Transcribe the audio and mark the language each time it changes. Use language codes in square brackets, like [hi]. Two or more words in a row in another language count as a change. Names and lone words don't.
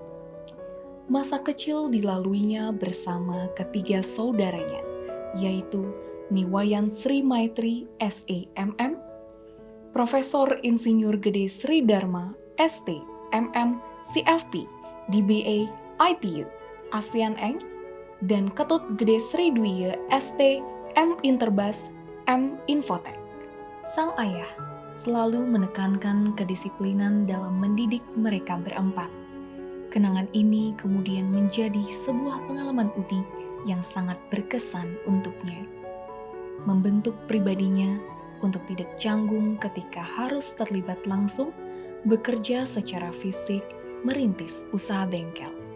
[id] Masa kecil dilaluinya bersama ketiga saudaranya, yaitu Niwayan Sri Maitri SEMM, Profesor Insinyur Gede Sri Dharma ST MM CFP DBA IPU ASEAN Eng, dan Ketut Gede Sri Dwiya ST M Interbas M Infotech. Sang ayah selalu menekankan kedisiplinan dalam mendidik mereka berempat. Kenangan ini kemudian menjadi sebuah pengalaman unik yang sangat berkesan untuknya. Membentuk pribadinya untuk tidak canggung ketika harus terlibat langsung bekerja secara fisik merintis usaha bengkel.